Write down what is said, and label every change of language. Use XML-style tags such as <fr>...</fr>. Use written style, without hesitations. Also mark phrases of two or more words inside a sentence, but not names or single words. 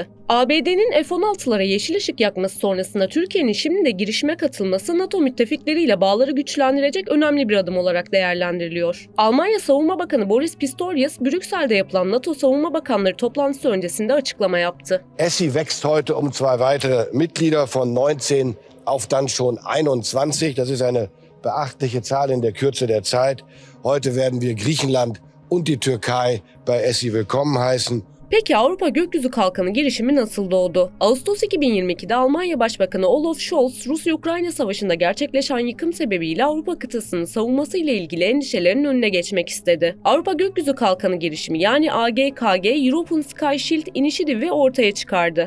<tr>ABD'nin F-16'lara yeşil ışık yakması sonrasında Türkiye'nin şimdi de girişime katılması NATO müttefikleriyle bağları güçlendirecek önemli bir adım olarak değerlendiriliyor. Almanya Savunma Bakanı Boris Pistorius, Brüksel'de yapılan NATO Savunma Bakanları toplantısı öncesinde açıklama yaptı.</tr> <de>ESSI wächst heute um 2 weitere Mitglieder von 19 auf dann schon 21. Das ist eine beachtliche Zahl in der Kürze der Zeit. Heute werden wir Griechenland und die Türkei bei ESSI willkommen heißen.</de> <tr>Peki Avrupa Gökyüzü Kalkanı girişimi nasıl doğdu? Ağustos 2022'de Almanya Başbakanı Olaf Scholz, Rusya-Ukrayna Savaşı'nda gerçekleşen yıkım sebebiyle Avrupa kıtasının savunması ile ilgili endişelerin önüne geçmek istedi. Avrupa Gökyüzü Kalkanı girişimi yani AGKG, European Sky Shield Initiative'i ortaya çıkardı.</tr>